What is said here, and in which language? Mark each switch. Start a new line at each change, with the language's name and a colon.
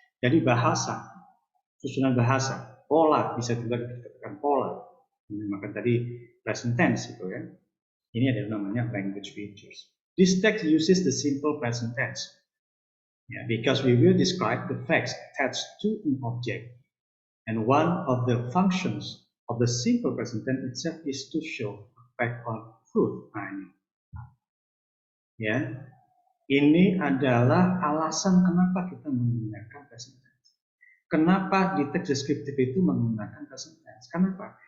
Indonesian: Jadi bahasa, susunan bahasa, pola, bisa juga dikatakan pola. Dinamakan tadi present tense itu ya. Ini adalah namanya language features.
English: This text uses the simple present tense. Yeah, because we will describe the facts attached to an object. And one of the functions of the simple present tense itself is to show a fact or truth.
Indonesian: Nah, ini. Ya, ini adalah alasan kenapa kita menggunakan present tense. Kenapa di teks deskriptif itu menggunakan present tense? Kenapa?